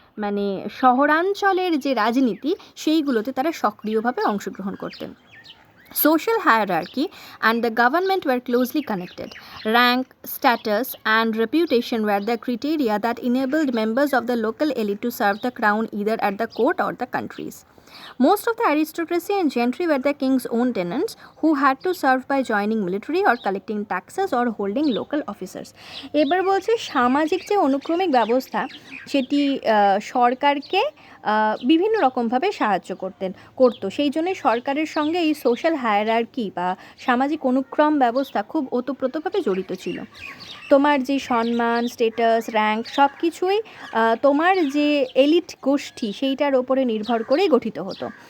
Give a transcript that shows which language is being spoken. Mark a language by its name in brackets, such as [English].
[Bangla] মানে শহরাঞ্চলের যে রাজনীতি সেইগুলোতে তারা সক্রিয়ভাবে অংশগ্রহণ করতেন। [English] Social hierarchy and the government were closely connected. Rank, status, and reputation were the criteria that enabled members of the local elite to serve the crown either at the court or the countries. Most of the aristocracy and gentry were the king's own tenants who had to serve by joining military or collecting taxes or holding local officers. [Bangla] এবার বলছে সামাজিক যে অনুক্রমিক ব্যবস্থা সেটি সরকারকে বিভিন্ন রকমভাবে সাহায্য করতো, সেই জন্য সরকারের সঙ্গে এই সোশ্যাল হায়ারার্কি বা সামাজিক অনুক্রম ব্যবস্থা খুব ওতপ্রোতভাবে জড়িত ছিল। তোমার যে সম্মান, স্টেটাস, র্যাঙ্ক সব কিছুই তোমার যে এলিট গোষ্ঠী সেইটার ওপরে নির্ভর করেই গঠিত হতো।